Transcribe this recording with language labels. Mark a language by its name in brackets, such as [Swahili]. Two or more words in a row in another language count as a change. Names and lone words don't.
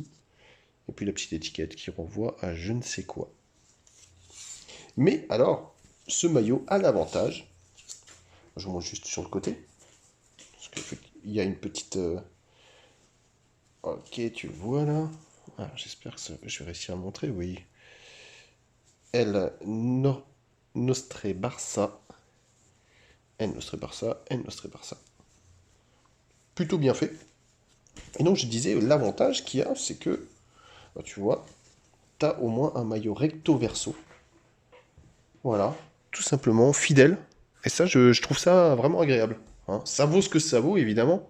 [French] Et puis la petite étiquette qui renvoie à je ne sais quoi. Mais alors, ce maillot a l'avantage, je vous montre juste sur le côté, parce qu'il y a une petite... Ok, tu vois là. Ah, j'espère que je vais réussir à montrer, oui. [Catalan] El Nostre Barça. El Nostre Barça, El Nostre Barça. [French] Plutôt bien fait. Et donc je disais, l'avantage qu'il y a, c'est que, tu vois, tu as au moins un maillot recto verso. Voilà, tout simplement, fidèle. Et ça, je trouve ça vraiment agréable. Hein. Ça vaut ce que ça vaut, évidemment.